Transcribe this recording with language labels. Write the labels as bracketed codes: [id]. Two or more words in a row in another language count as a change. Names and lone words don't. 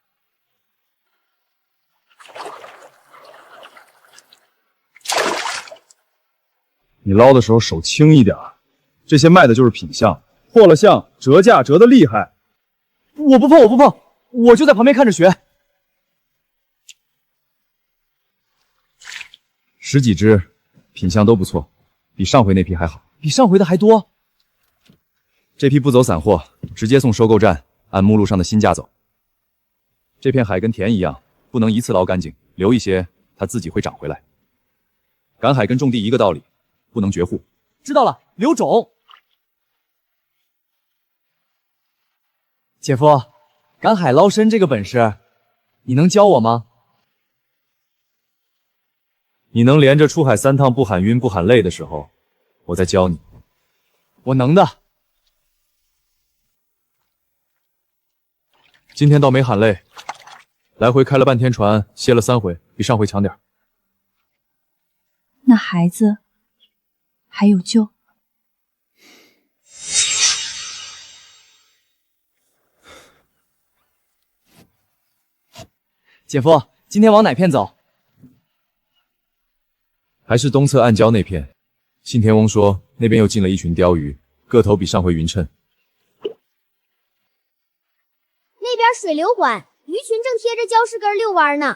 [zh] 你撈的時候手輕一點，這些賣的就是品相，破了相折價折得厲害。我不碰，我不碰，我就在旁邊看着學。 10幾隻，品相都不錯，比上回那批還好。比上回的還多。這批不走散貨，直接送收購站，按目錄上的新價走。這片海跟田一樣，不能一次撈乾淨，留一些，它自己會長回來。趕海跟種地一個道理，不能絕戶。知道了，留種。姐夫，趕海撈參這個本事，你能教我嗎？你能連着出海3趟不喊暈不喊累的時候，我再教你。我能的。今天倒沒喊累，來回開了半天船，歇了3回，比上回強點。那孩子還有救？姐夫，今天往哪片走？還是東側暗礁那片。信天翁說那邊又進了一群鯛魚，個頭比上回勻稱。那邊水流緩，魚群正貼着礁石根遛彎呢。